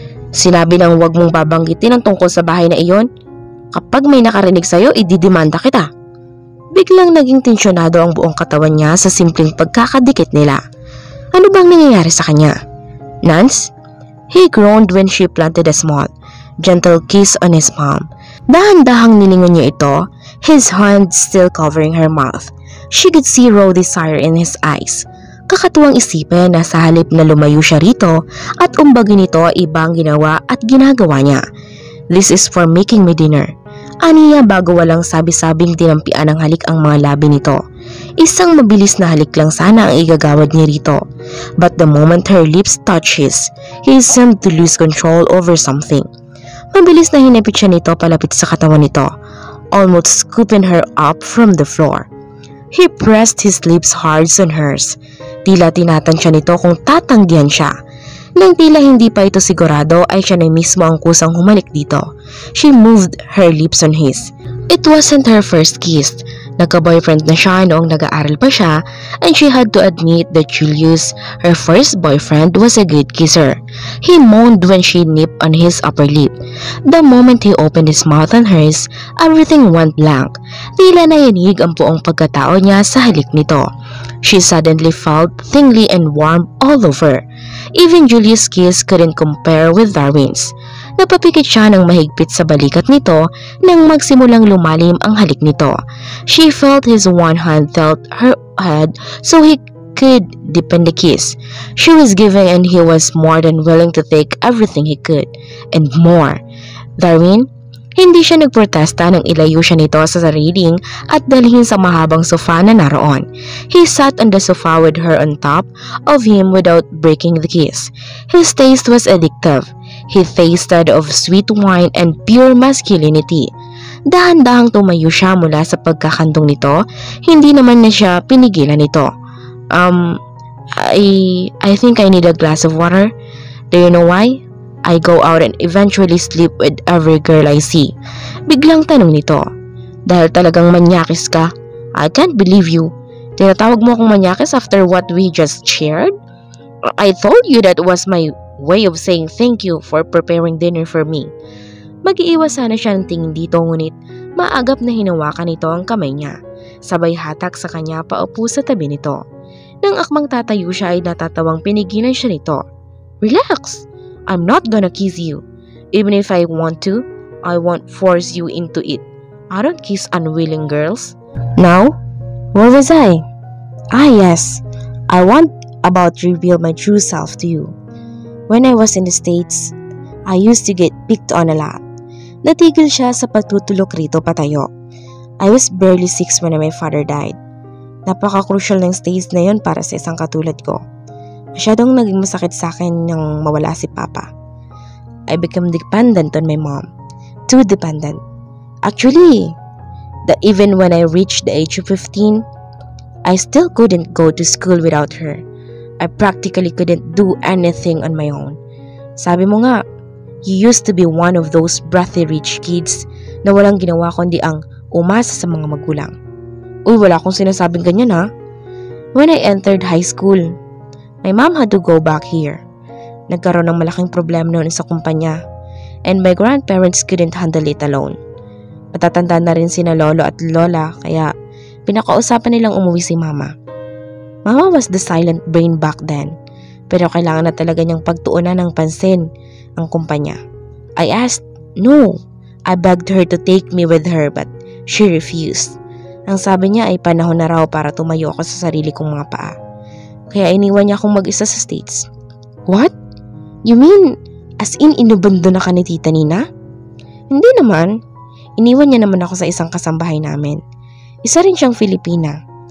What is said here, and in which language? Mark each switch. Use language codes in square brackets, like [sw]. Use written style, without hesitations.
[tl] Sinabi nang huwag mong babanggitin ang tungkol sa bahay na iyon. Kapag may nakarinig sa'yo, ididimanda kita. Biglang naging tensyonado ang buong katawan niya sa simpleng pagkakadikit nila. Ano bang nangyayari sa kanya? Nance? [en] He groaned when she planted a small, gentle kiss on his palm. [tl] Dahan-dahang nilingon niya ito, [en] his hand still covering her mouth. She could see raw desire in his eyes. [tl] Kakatuwang isipin na sa halip na lumayo siya rito at umbagin nito ibang ginawa at ginagawa niya. [en] This is for making me dinner. [tl] Aniya bago walang sabi-sabing tinampian ng halik ang mga labi nito. Isang mabilis na halik lang sana ang igagawad niya rito. [en] But the moment her lips touched his, he seemed to lose control over something. [tl] Mabilis na hinapit siya nito palapit sa katawan nito, [en] almost scooping her up from the floor. He pressed his lips hard on hers. [tl] Tila tinatansya nito kung tatanggihan siya. Nang tila hindi pa ito sigurado ay siya na mismo ang kusang humalik dito. [en] She moved her lips on his. It wasn't her first kiss. [tl] Nagka-boyfriend na siya noong nag-aaral pa siya [en] and she had to admit that Julius, her first boyfriend, was a good kisser. He moaned when she nipped on his upper lip. The moment he opened his mouth on hers, everything went blank. [tl] Tila nayanig ang buong pagkatao niya sa halik nito. [en] She suddenly felt tingly and warm all over. Even Julius' kiss couldn't compare with Darwin's. [tl] Napapikit siya ng mahigpit sa balikat nito nang magsimulang lumalim ang halik nito. [en] She felt his one hand felt her head so he could deepen the kiss. She was giving and he was more than willing to take everything he could, and more. [tl] Darwin, hindi siya nagprotesta nang ilayo siya nito sa sariling at dalhin sa mahabang sofa na naroon. [en] He sat on the sofa with her on top of him without breaking the kiss. His taste was addictive. He tasted of sweet wine and pure masculinity. [tl] Dahan-dahang tumayo siya mula sa pagkakandong nito, hindi naman na siya pinigilan nito. [en] I think I need a glass of water. Do you know why? I go out and eventually sleep with every girl I see. [tl] Biglang tanong nito. Dahil talagang manyakis ka? [en] I can't believe you. [tl] Tinatawag mo akong manyakis [en] after what we just shared? I told you that was my way of saying thank you for preparing dinner for me. [tl] Mag-iiwas sana siya ng tingin dito ngunit maagap na hinawakan nito ang kamay niya. Sabay hatak sa kanya paupo sa tabi nito. Nang akmang tatayo siya ay natatawang pinigilan siya nito. [en] Relax! I'm not gonna kiss you. Even if I want to, I won't force you into it. I don't kiss unwilling girls. Now, where was I? Ah yes, I want about reveal my true self to you. When I was in the States, I used to get picked on a lot. [tl] Natigil siya sa pagtutulok rito patayo. [en] I was barely 6 when my father died. [tl] Napaka-crucial ng stage na yon para sa isang katulad ko. Masyadong naging masakit sa akin nang mawala si Papa. [en] I became dependent on my mom. Too dependent. Actually, that even when I reached the age of 15, I still couldn't go to school without her. I practically couldn't do anything on my own. [tl] Sabi mo nga, [en] you used to be one of those breathy rich kids [tl] na walang ginawa kundi ang umasa sa mga magulang. Uy, wala akong sinasabing ganyan ha. [en] When I entered high school, my mom had to go back here. [tl] Nagkaroon ng malaking problema noon sa kumpanya [en] and my grandparents couldn't handle it alone. [tl] Matatanda na rin sina lolo at lola kaya pinakausapan nilang umuwi si mama. [en] Mama was the silent brain back then [tl] pero kailangan na talaga niyang pagtuunan ng pansin ang kumpanya. [en] I asked, no. I begged her to take me with her but she refused. [tl] Ang sabi niya ay panahon na raw para tumayo ako sa sarili kong mga paa. Kaya iniwan niya akong mag-isa sa States. [en] What? You mean, as in [tl] inubando na ka ni Tita Nina? Hindi naman. Iniwan niya naman ako sa isang kasambahay namin. Isa rin siyang Filipina.